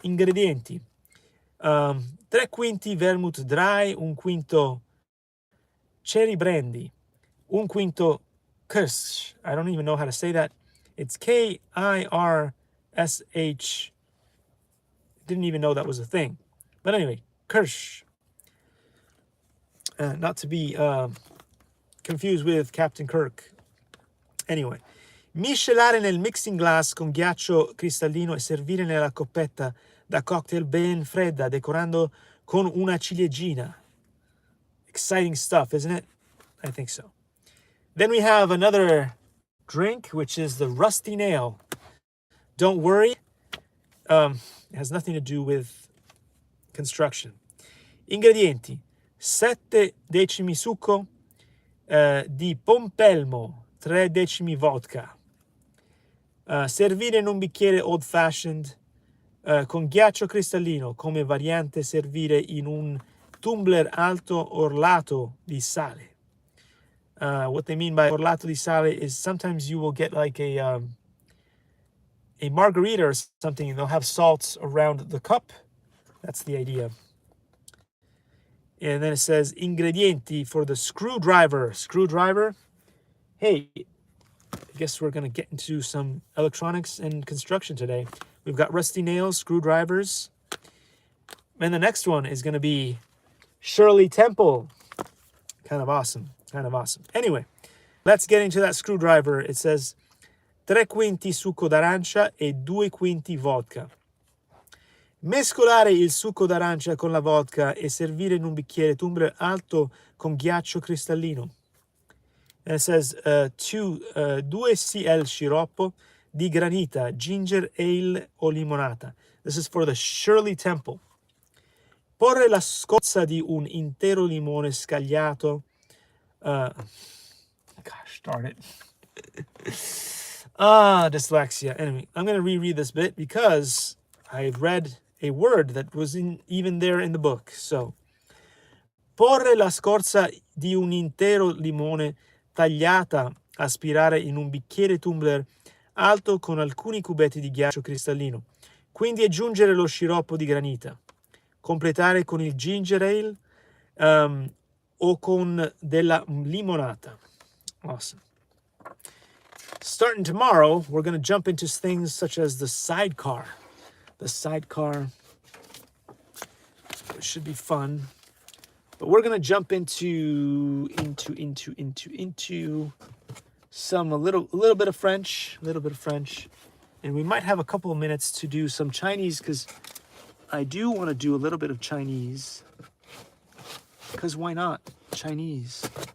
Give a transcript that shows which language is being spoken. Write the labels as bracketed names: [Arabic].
[Italian] Ingredienti. 3 quinti vermouth dry, 1 quinto cherry brandy, 1 quinto kirsch. [English] I don't even know how to say that. It's Kirsh. Didn't even know that was a thing. But anyway, Kirsch. Not to be confused with Captain Kirk. [Italian] Anyway, miscelare nel mixing glass con ghiaccio cristallino e servire nella coppetta da cocktail ben fredda, decorando con una ciliegina. [English] Exciting stuff, isn't it? I think so. Then we have another drink, which is the Rusty Nail. Don't worry. It has nothing to do with construction. [Italian] Ingredienti: 7 decimi succo di pompelmo, 3 decimi vodka. Servire in un bicchiere old fashioned con ghiaccio cristallino, come variante servire in un tumbler alto orlato di sale. [English] What they mean by [Italian] orlato di sale [English] is sometimes you will get like a margarita or something, and they'll have salt around the cup. That's the idea. And then it says ingredienti for the screwdriver. Screwdriver. Hey, I guess we're going to get into some electronics and construction today. We've got rusty nails, screwdrivers. And the next one is going to be Shirley Temple. Kind of awesome. Anyway, let's get into that screwdriver. It says [Italian] 3 quinti succo d'arancia e 2 quinti vodka. Mescolare il succo d'arancia con la vodka e servire in un bicchiere tumbler alto con ghiaccio cristallino. [English] And it says [Italian] 2 cl sciroppo di granita, ginger ale o limonata. [English] This is for the Shirley Temple. [Italian] Porre la scorza di un intero limone scagliato. [English] Gosh darn it. Dyslexia. Anyway, I'm going to reread this bit because I've read a word that wasn't even there in the book. [Italian] So, porre la scorza di un intero limone tagliata, aspirare in un bicchiere tumbler alto con alcuni cubetti di ghiaccio cristallino. Quindi aggiungere lo sciroppo di granita. Completare con il ginger ale o con della limonata. [English] Awesome. Starting tomorrow, we're going to jump into things such as the sidecar. The sidecar should be fun. But we're going to jump into some a little bit of French, and we might have a couple of minutes to do some Chinese because I do want to do a little bit of Chinese. Because why not? Chinese.